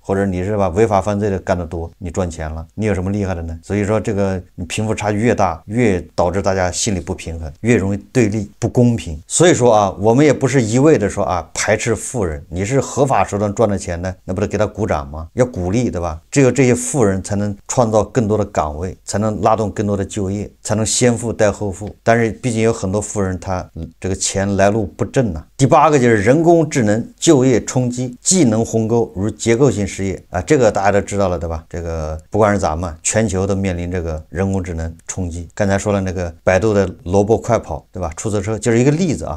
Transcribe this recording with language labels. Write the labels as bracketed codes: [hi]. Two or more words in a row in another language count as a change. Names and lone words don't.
[zh] 或者你是吧違法犯罪的幹得多，你賺錢了，你有什麼厲害的呢？所以說這個你貧富差距越大，越導致大家心裡不平衡，越容易對立不公平。所以說啊，我們也不是一味的說啊排斥富人，你是合法手段賺的錢呢，那不得給他鼓掌嗎？要鼓勵，對吧？只有這些富人才能創造更多的崗位，才能拉動更多的就業，才能先富帶後富。但是畢竟有很多富人他這個錢來路不正啊。第8個就是人工智能就業衝擊，技能鴻溝如結構性失業啊，這個大家都知道了，對吧？這個不管是咱們全球都面臨這個人工智能衝擊。剛才說了那個百度的蘿蔔快跑，對吧？出租車就是一個例子啊。